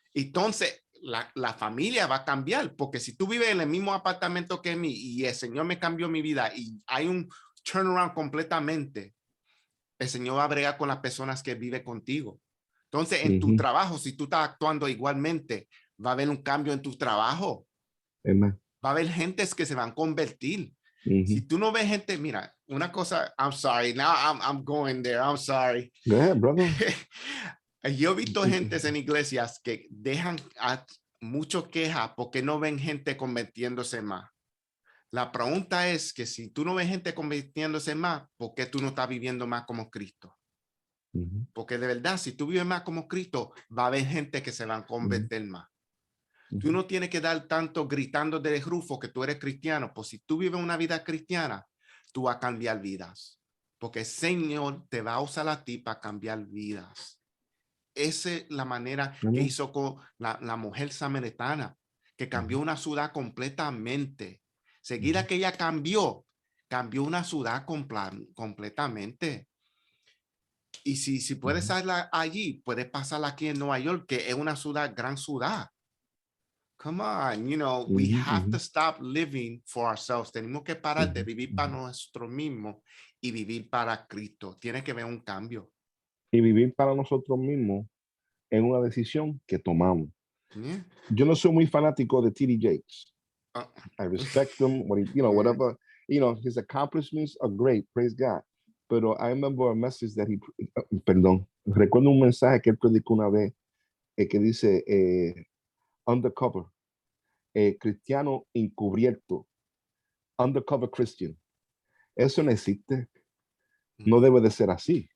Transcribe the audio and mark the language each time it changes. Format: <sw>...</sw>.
<es>Entonces, la familia va a cambiar porque si tú vives en el mismo apartamento que mí y el Señor me cambió mi vida y hay un turnaround completamente, el Señor va a bregar con las personas que viven contigo. Entonces, en tu trabajo, si tú estás actuando igualmente, va a haber un cambio en tu trabajo.</es> <en>Amen.</en> <es>Va a haber gentes que se van a convertir. Si tú no ves gente, mira, una cosa,</es> <en>I'm sorry, now I'm going there, I'm sorry. Go ahead, brother.</en> <es>Yo he visto gentes en iglesias que dejan mucho queja porque no ven gente convirtiéndose más. La pregunta es que si tú no ves gente convirtiéndose más, ¿por qué tú no estás viviendo más como Cristo? Porque de verdad, si tú vives más como Cristo, va a haber gente que se van a convertir más. Tú no tienes que dar tanto gritando del rufo que tú eres cristiano, pues si tú vives una vida cristiana, tú vas a cambiar vidas, porque el Señor te va a usar a ti para cambiar vidas. Esa es la manera que hizo con la mujer samaritana, que cambió una ciudad completamente. Seguida que ella cambió una ciudad completamente. Y si puedes salir allí, puedes pasarla aquí en Nueva York, que es una ciudad, gran ciudad.</es> <en>Come on, we have to stop living for ourselves.</en> <es>Tenemos que parar de vivir para nosotros mismos y vivir para Cristo. Tiene que haber un cambio. Y vivir para nosotros mismos es una decisión que tomamos.</es> <en>Yeah.</en> <es>Yo no soy muy fanático de T.D. Jakes. Uh,</es> <en>I respect him, whatever, his accomplishments are great, praise God.</en> <es>Pero</es> <en>I remember a message that</en> <es>recuerdo un mensaje que él predicó una vez que dice undercover, cristiano encubierto,</es> <en>undercover Christian.</en> <es>Eso no existe, no debe de ser así.</es>